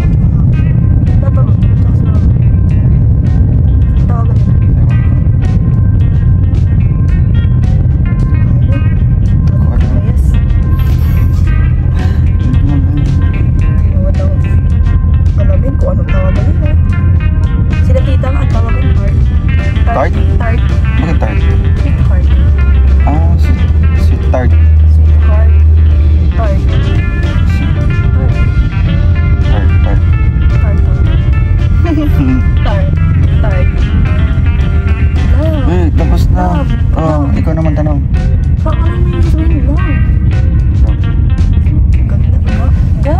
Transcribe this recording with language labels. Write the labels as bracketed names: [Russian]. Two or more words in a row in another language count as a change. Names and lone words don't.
[Filipino] Papa mo. Tsaka si mama. Tawagan na. Ewan ko. Yes. Ewan daw. Alamin kung anong tawagan nila. Sila tita nga ang tawagan. Tart? Tart. Bakit tart? Sweetheart. Si tart. Sweetheart. Tart. Tart. Tart. Tart. Tart. Love. Eh, tapos na. Love. Ikaw naman tanong. Paano mo yung sabihin love? Ganda ba? Ga.